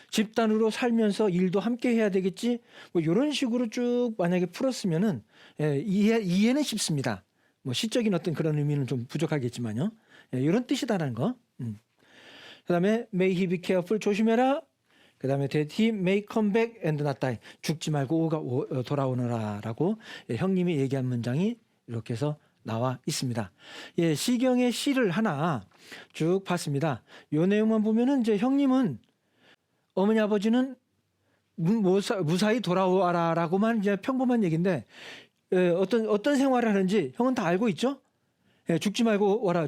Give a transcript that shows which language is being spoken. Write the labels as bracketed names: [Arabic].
[Korean] 집단으로 살면서 일도 함께 해야 되겠지. 뭐 이런 식으로 쭉 만약에 풀었으면은 이해는 쉽습니다. 뭐 시적인 어떤 그런 의미는 좀 부족하겠지만요. 이런 뜻이다라는 거. [English] 그다음에 may he be careful [Korean] 조심해라. 그다음에 [English] that he may come back and not die [Korean] 죽지 말고 돌아오너라라고 형님이 얘기한 문장이 이렇게 해서 나와 있습니다. 시경의 시를 하나 쭉 봤습니다. 이 내용만 보면은 이제 형님은 어머니 아버지는 무사히 돌아와라라고만 이제 평범한 얘기인데 어떤 생활을 하는지 형은 다 알고 있죠. 죽지 말고 와라.